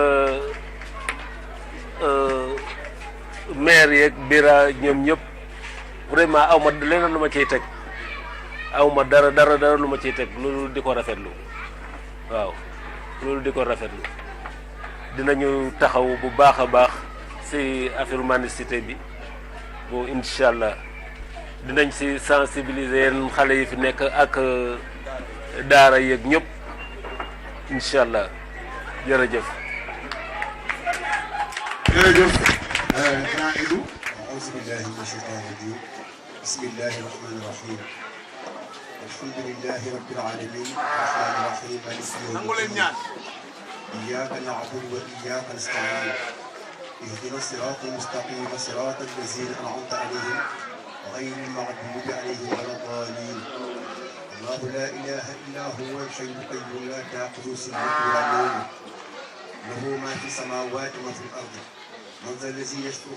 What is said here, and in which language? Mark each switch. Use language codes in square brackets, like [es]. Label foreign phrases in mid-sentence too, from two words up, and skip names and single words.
[wo] maire yeeg bira ñoom ñëpp vraiment aw ma leneen lu ma ciy teg aw ma dara lu ma ciy teg loolu di ko rafetlu waaw loolu di ko rafetlu dinañu taxaw bu baax a baax ci [fr] affaire mendicité [wo] bi bo [ar] إن شاء الله [wo] dinañ ci sensibiliser yeen xale yi fi nekk ak daara yeeg ñëpp [ar] إن شاء الله [wo] jërëjëf. [ar] jërëjëf grand Idou أعوذ بالله من الشيطان الرجيم بسم الله الرحمن الرحيم الحمد لله رب العالمين الرحمن الرحيم مالك يوم الدين إياك نعبد وإياك نستعين اهدنا الصراط المستقيم صراط الذين أنعمت عليهم غير المغضوب عليهم ولا الضالين الله لا إله إلا هو الحي القيوم لا تأخذه سنة ولا نوم له ما في السماوات وما في الأرض من ذا الذي يشفع